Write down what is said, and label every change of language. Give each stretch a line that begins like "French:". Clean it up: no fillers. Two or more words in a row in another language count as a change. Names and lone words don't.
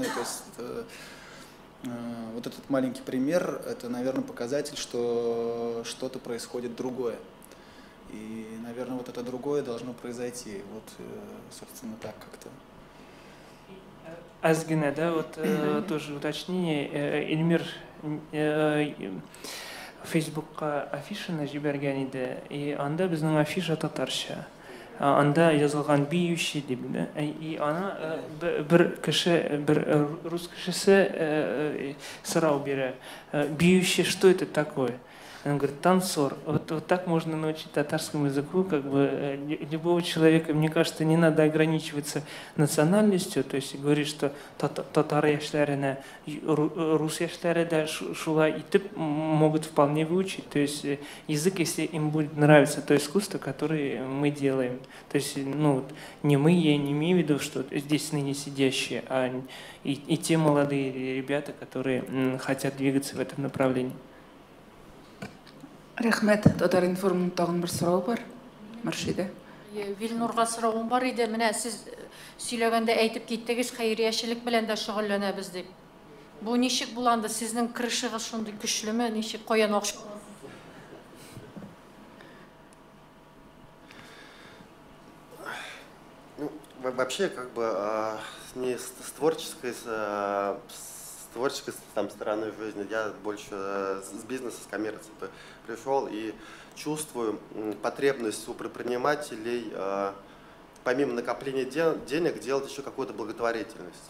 Russian: То есть вот этот маленький пример, это, наверное, показатель, что что-то происходит другое. И, наверное, вот это другое должно произойти. Вот, собственно, так как-то. Азгина, да, вот тоже уточнение.
Tatar: Эльмир Фейсбукка афишаны жиберген иде, и анда безнең афиша татарча. Анда язылган биючи дип, и ана бер кеше, бер рус кешесе сорау бирә. Биючи,
Russian: что это такое? Он говорит, танцор. Вот так можно научить татарскому языку, как бы любого человека. Мне кажется, не надо ограничиваться национальностью, то есть говорить, что
Tatar: татар яшьләренә, рус яшьләре дә шулай итеп
Russian: могут вполне выучить. То есть язык, если им будет нравиться то искусство, которое мы делаем. То есть, ну, не мы, я не имею в виду, что здесь ныне сидящие, а и те молодые ребята, которые хотят двигаться в этом направлении.
Tatar: Рәхмәт. Татар информның тагын бер сорау бар. Мөршидә. Вилнурга соравым бар иде. Менә сез сөйләгәндә әйтеп киттегез, хәйриячелек белән дә шөгыльләнәбез дип. Бу ничек буланды? Сезнең кырышыгыз шундый көчлеме? Ничек каян акча?
Russian: Ну, вообще, как бы, не с творческой там стороны жизни, я больше с бизнеса, с коммерции пришел и чувствую потребность у предпринимателей, помимо накопления денег, делать еще какую-то благотворительность.